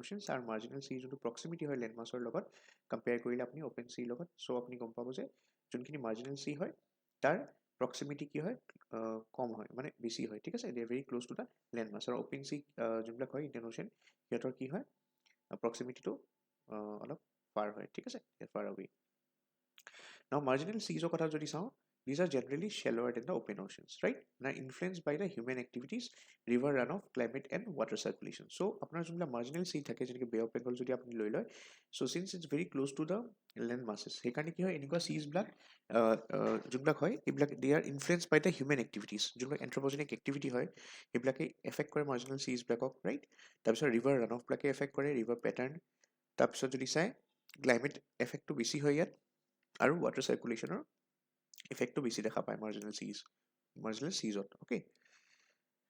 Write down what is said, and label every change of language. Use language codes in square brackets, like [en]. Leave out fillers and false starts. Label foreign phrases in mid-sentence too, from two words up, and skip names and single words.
[as] অ'চেনছ আৰু [en] marginal sea [as] যোনটো প্ৰক্সিমিটি হয় লেণ্ড মাছৰ লগত কম্পেয়াৰ কৰিলে আপুনি অ'পেন চিৰ লগত চ' আপুনি গম পাব যে যোনখিনি [en] marginal sea [as] হয় তাৰ প্ৰক্সিমিটি কি হয় কম হয় মানে বেছি হয় ঠিক আছে [en] they are very close to the land mass [as] আৰু [en] open sea [as] যোনবিলাক হয় ইণ্ডিয়ান অ'চেন সিহঁতৰ কি হয় প্ৰক্সিমিটিটো অলপ ফাৰ হয় ঠিক আছে [en] far away now [as] মাৰ্জিনেল চিজৰ কথা যদি চাওঁ [en] these are generally shallower than the open oceans, right? And are influenced by the human activities, river runoff, climate and water circulation. So, [as] আপোনাৰ যোনবিলাক [en] marginal sea [as] থাকে যেনেকৈ বে অফ বেংগল যদি আপুনি লৈ লয় [en] so since it's very close to the land masses [as] সেইকাৰণে কি হয় এনেকুৱা চিজবিলাক যোনবিলাক হয় এইবিলাক [en] they are influenced by the human activities [as] যোনবিলাক [en] anthropogenic activity [as] হয় সেইবিলাকে এফেক্ট কৰে marginal চিজবিলাকক ৰাইট তাৰপিছত ৰিভাৰ ৰানঅফবিলাকে এফেক্ট কৰে [en] river pattern [as] তাৰপিছত যদি চাই ক্লাইমেট এফেক্টটো বেছি হয় ইয়াত আৰু ৱাটাৰ চাৰ্কুলেশ্যনৰ ইফেক্টটো বেছি দেখা পায় মাৰ্জিনেল চিজত অ'কে